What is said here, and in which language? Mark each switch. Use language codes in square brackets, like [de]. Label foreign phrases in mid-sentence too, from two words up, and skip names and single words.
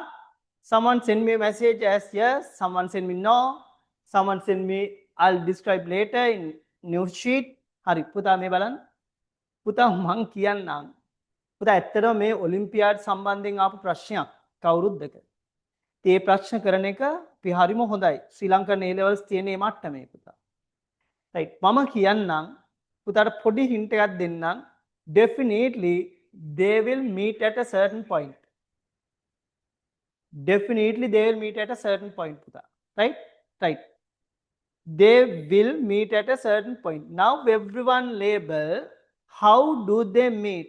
[en] Someone send me a message as yes, someone send me no, someone send me I'll describe later in news sheet. [si] හරි, පුතා මේ බලන්. පුතා මං කියන්නම්. පුතා ඇත්තටම මේ ඔලිම්පියාඩ් සම්බන්ධයෙන් ආපු ප්‍රශ්නයක් කවුරුත් දෙක. ඒ ප්‍රශ්න කරන එක අපි හරිම හොඳයි. [en] Sri Lankan A levels [si] තියෙන මේ මට්ටමේ පුතා. right මම කියන්නම් පුතාට පොඩි hint එකක් දෙන්නම්. [en] Definitely they will meet at a certain point. Definitely they will meet at a certain point, puta. Right? Right. They will meet at a certain point. Now everyone label how do they meet?